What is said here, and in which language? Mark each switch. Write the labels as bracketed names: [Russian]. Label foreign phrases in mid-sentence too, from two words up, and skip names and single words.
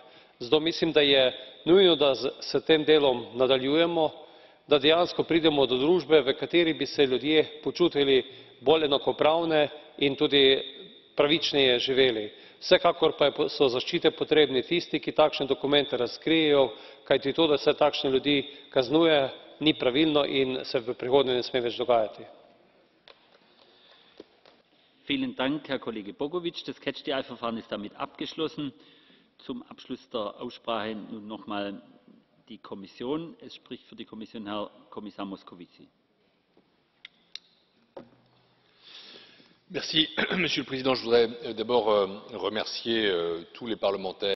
[Slovenian] Zato mislim, da je nujno, da s tem delom nadaljujemo, da dejansko pridemo do družbe, v kateri bi se ljudje počutili bolj enakopravne in tudi pravičneje živeli. Vsekakor pa so zaščite potrebni tisti, ki takšne dokumente razkrijejo, kajti to, da se takšne ljudi kaznuje, ni pravilno in se v prihodnje ne sme več dogajati. [German] Vielen Dank, Herr Kollege Bogovič. Das [English] Catch-the-Eye- [German] Verfahren ist damit abgeschlossen. Zum Abschluss der Aussprache nun noch mal die Kommission. Es spricht für die Kommission Herr Kommissar Moscovici. [French] Monsieur le Président. Je voudrais d'abord remercier tous les parlementaires